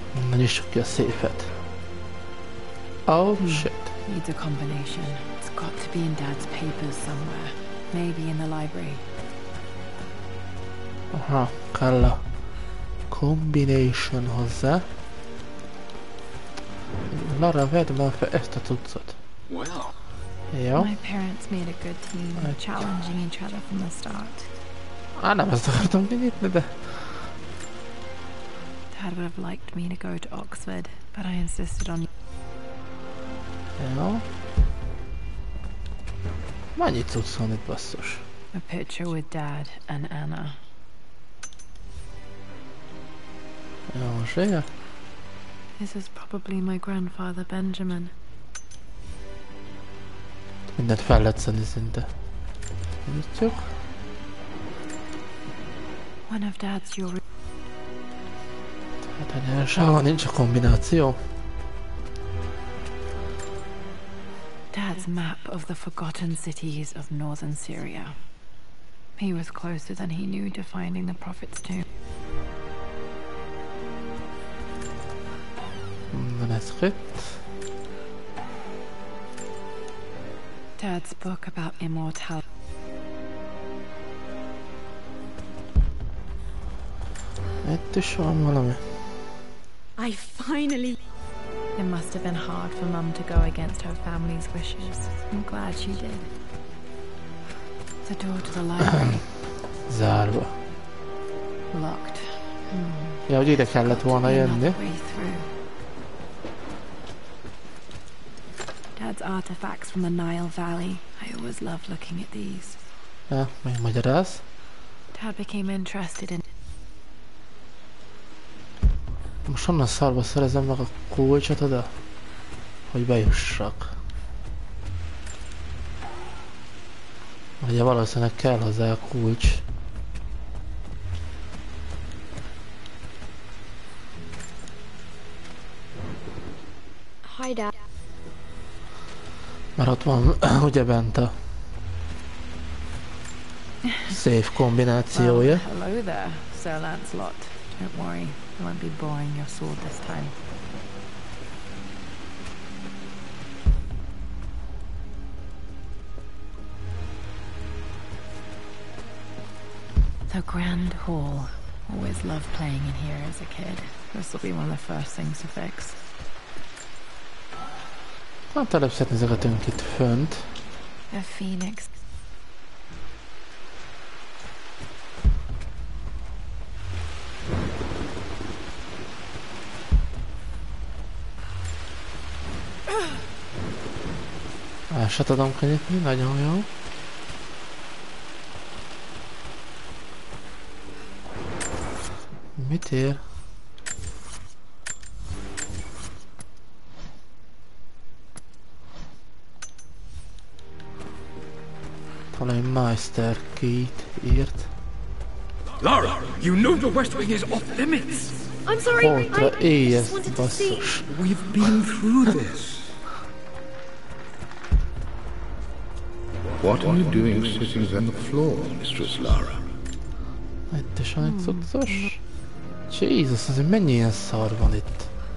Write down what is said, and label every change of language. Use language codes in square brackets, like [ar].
[hu] Na nyissuk ki a széfet. [en] Oh shit. Needs a combination. It's got to be in Dad's papers somewhere. Maybe in the library. [hu] Aha, kell a combination hozzá. Lara, vedd már fel ezt a cuccot. Jó. [en] My parents made a good team, challenging each other from the start. [hu] Nem ezt akartam kinyitni, de... [en] Dad would have liked me to go to Oxford, but I insisted on... [hu] Jó. Mennyi cucc van itt, basszus? [en] A picture with Dad and Anna. [hu] Jó, most vége? [en] This is probably my grandfather Benjamin. [hu] Mindent fel lehet szedni szinte. Nyitjuk. [en] One of Dad's jewelry. [hu] Hát egyenlőségben nincs a kombináció. [en] Dad's map of the forgotten cities of northern Syria. He was closer than he knew to finding the prophet's tomb. Manuscript. Dad's book about immortality. [hu] Itt is van valami. [en] I finally... It must have been hard for Mum to go against her family's wishes. I'm glad she did. The door to the library. [hu] Zárva. [en] Locked. [hu] Ja, hogy ide kellett volna jönni. [en] Dad's artifacts from the Nile Valley. I always loved looking at these. [hu] Ja, megmagyaráz. [en] Dad became interested in... [hu] Most honnan szarba szerezem meg a kulcsot oda? Hogy bejussak. Ugye valószínűleg kell hozzá a kulcs. [en] Hi, Dad. [hu] Mert ott van ugye bent a szép kombinációja. [en] Hello there, Sir Lancelot. Don't worry, I won't be borrowing your sword this time. The Grand Hall. Always loved playing in here as a kid. This will be one of the first things to fix. [hu] Hát előbb nézegetünk itt fönt. [en] A phoenix. [hu] El se tudom kinyitni, nagyon jó. Mit ér? Valami Meister Key-t írt. [en] Lara, you know the West Wing is off limits. I'm sorry, [hu] Holtra éjjesz, basszus. [en] We've been through this. What are you doing sitting on the floor, Mistress Lara? [hu] Itt is van egy cuccos. Jézus, azért mennyi ilyen szar van itt.